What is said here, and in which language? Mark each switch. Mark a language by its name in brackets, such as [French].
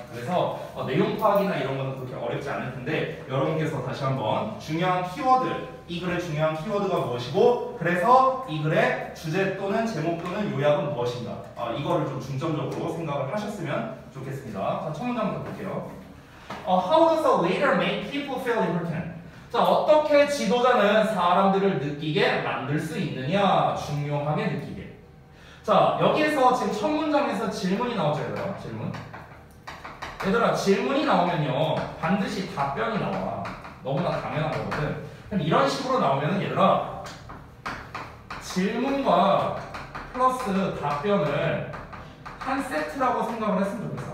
[Korean] 그래서 내용 파악이나 이런 거는 그렇게 어렵지 않을 텐데, 여러분께서 다시 한번 중요한 키워드, 이 글의 중요한 키워드가 무엇이고, 그래서 이 글의 주제 또는 제목 또는 요약은 무엇인가, 이거를 좀 중점적으로 생각을 하셨으면 좋겠습니다. 자, 첫 문장부터 볼게요. [English] How does a leader make people feel important? [Korean] 자, 어떻게 지도자는 사람들을 느끼게 만들 수 있느냐? 중요하게 느끼게. 자, 여기에서 지금 첫 문장에서 질문이 나오죠, 얘들아. 얘들아, 질문이 나오면요, 반드시 답변이 나와. 너무나 당연한 거거든. 그럼 이런 식으로 나오면은 얘들아, 질문과 플러스 답변을 한 세트라고 생각을 했으면 좋겠어.